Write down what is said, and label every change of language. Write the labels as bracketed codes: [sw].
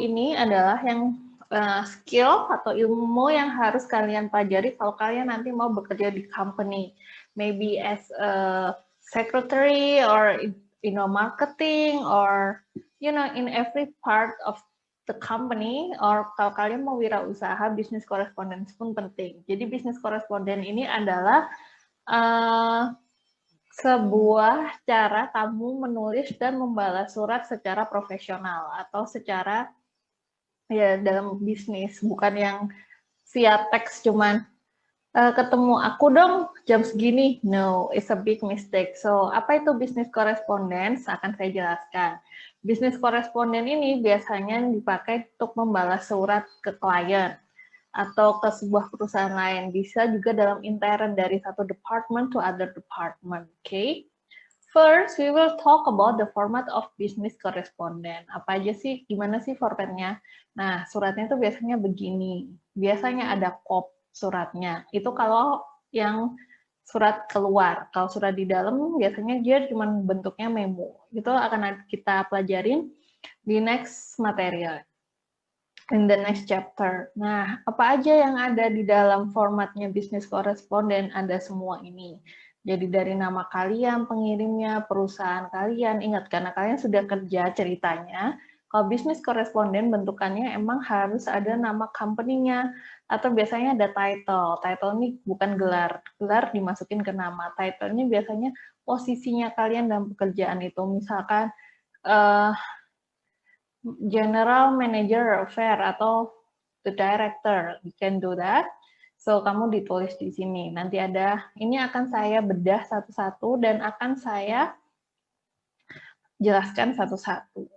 [id] Ini adalah yang skill atau ilmu yang harus kalian pelajari kalau kalian nanti mau bekerja di company. [en] Maybe as a secretary or marketing or in every part of the company, or [id] kalau kalian mau wirausaha, [en] business correspondence pun penting. [id] Jadi business correspondence ini adalah sebuah cara kamu menulis dan membalas surat secara profesional atau secara dalam bisnis, bukan yang via teks cuman ketemu aku dong jam segini. [en] No, it's a big mistake. So, [id] apa itu [en] business correspondence? [id] Akan saya jelaskan. Business correspondence ini biasanya dipakai untuk membalas surat ke klien atau ke sebuah perusahaan lain. Bisa juga dalam intern dari satu department [en] to other department. [id] Okay? [en] First, we will talk about the format of business correspondence. [id] Apa aja sih, gimana sih formatnya? Nah, suratnya itu biasanya begini. Biasanya ada kop suratnya. Itu kalau yang surat keluar. Kalau surat di dalam, biasanya dia cuma bentuknya memo. Itu akan kita pelajarin di [en] next material. In the next chapter. [id] Nah, apa aja yang ada di dalam formatnya business correspondent? Ada semua ini. Jadi dari nama kalian, pengirimnya, perusahaan kalian. Ingat, karena kalian sudah kerja ceritanya, kalau business correspondent bentukannya emang harus ada nama company-nya, atau biasanya ada title. Title ini bukan gelar. Gelar dimasukin ke nama. Title-nya biasanya posisinya kalian dalam pekerjaan itu. [en] Misalkan, General Manager Affair atau the Director, you can do that. [id] So, kamu ditulis di sini. Nanti ada, ini akan saya bedah satu-satu dan akan saya jelaskan satu-satu.